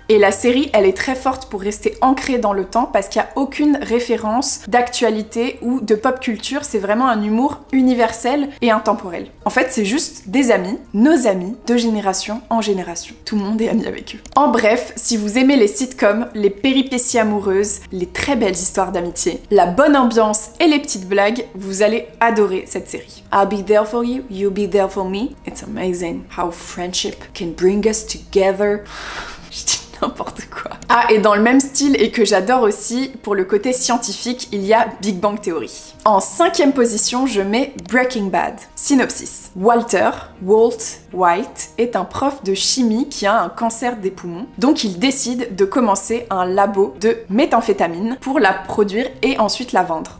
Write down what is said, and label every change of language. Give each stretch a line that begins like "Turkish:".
French: Et la série, elle est très forte pour rester ancrée dans le temps parce qu'il n'y a aucune référence d'actualité ou de pop culture, c'est vraiment un humour universel et intemporel. En fait, c'est juste des amis, nos amis, de génération en génération. Tout le monde est ami avec eux. En bref, si vous aimez les sitcoms, les péripéties amoureuses, les très belles histoires d'amitié, la bonne ambiance et et les petites blagues, vous allez adorer cette série.
English: I'll be there for you, you'll be there for me. It's amazing how friendship can bring us together.
French: Je dis n'importe quoi. Ah, et dans le même style et que j'adore aussi, pour le côté scientifique, il y a Big Bang Theory. En 5e position, je mets Breaking Bad. Synopsis. Walt White est un prof de chimie qui a un cancer des poumons, donc il décide de commencer un labo de méthamphétamine pour la produire et ensuite la vendre.